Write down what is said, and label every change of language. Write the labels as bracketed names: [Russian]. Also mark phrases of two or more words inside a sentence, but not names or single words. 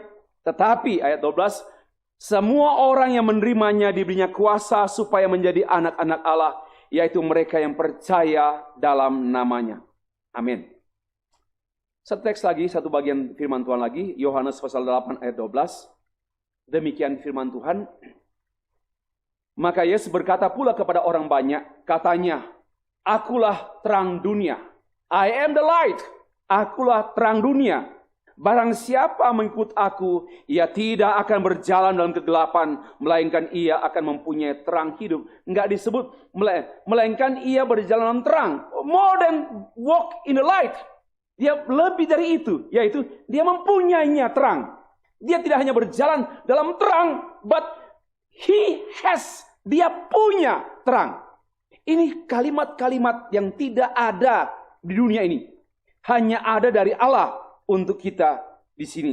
[Indonesian] Tetapi ayat 12, semua orang yang menerimanya diberinya kuasa supaya menjadi anak-anak Allah, yaitu mereka yang percaya dalam namanya. Amin. Satu teks lagi, satu bagian firman Tuhan lagi, Yohanes pasal 8 ayat 12. Demikian firman Tuhan. Maka Yesus berkata pula kepada orang banyak, katanya, akulah terang dunia. [English] I am the light. [Indonesian] Akulah terang dunia. Barang siapa mengikut aku, ia tidak akan berjalan dalam kegelapan, melainkan ia akan mempunyai terang hidup. Enggak disebut, melainkan ia berjalan dalam terang. [English] More than walk in the light. [Indonesian] Dia lebih dari itu, yaitu dia mempunyainya terang. Dia tidak hanya berjalan dalam terang, but dia punya terang. Ini kalimat-kalimat yang tidak ada di dunia ini. Hanya ada dari Allah untuk kita di sini.